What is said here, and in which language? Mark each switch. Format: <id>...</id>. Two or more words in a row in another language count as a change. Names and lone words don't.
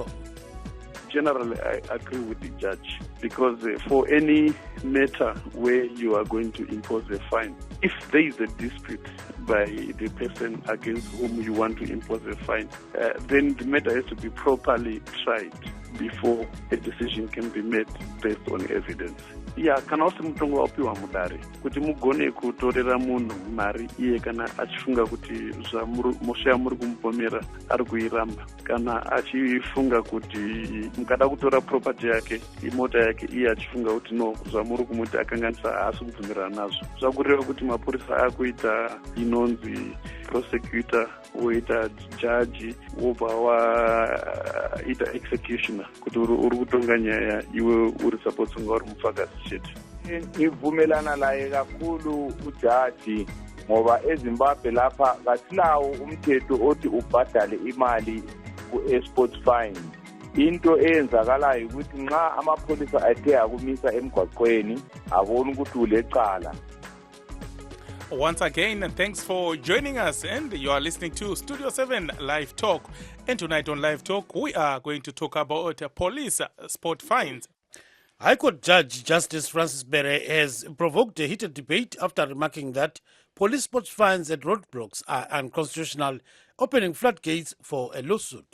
<en>Generally, I agree with the judge because for any matter where you are going to impose a fine, if there is a dispute by the person against whom you want to impose a fine, then the matter has to be properly tried before a decision can be made based on evidence.</en> <sn>Kana usi mutongo wapiwa mudare kuti mugone kutorera munhu mari iye kana achifunga kuti mosha muri kumupomera ari kuiramba, kana achifunga kuti mukada kutora property yake imota yake iye achifunga kuti no zvamuri kumuti akanganisa haasi kubvumirana nazvo. Zvakureva kuti mapurisa akuita inonzi prosecutor woita judge wobva waita executioner kuti uri kutonga nyaya iwe uri suppose kunga uri mupfakazi chete.</sn> <nd>Ngivumelana laye kakhulu ujaji ngoba eZimbabwe lapha kasilawo umthetho othi ubhadale imali ku-</nd> <en>sports fine.</en> <nd>Into eyenzakalayo ukuthi nxa amapholisa athe akumisa emgwaqweni abona ukuthi ulecala.</nd> <en>Once again, thanks for joining us, and you are listening to Studio 7 Live Talk. And tonight on Live Talk, we are going to talk about police sport fines. High Court Judge Justice Francis Bere has provoked a heated debate after remarking that police sports fines at roadblocks are unconstitutional, opening floodgates for a lawsuit.</en>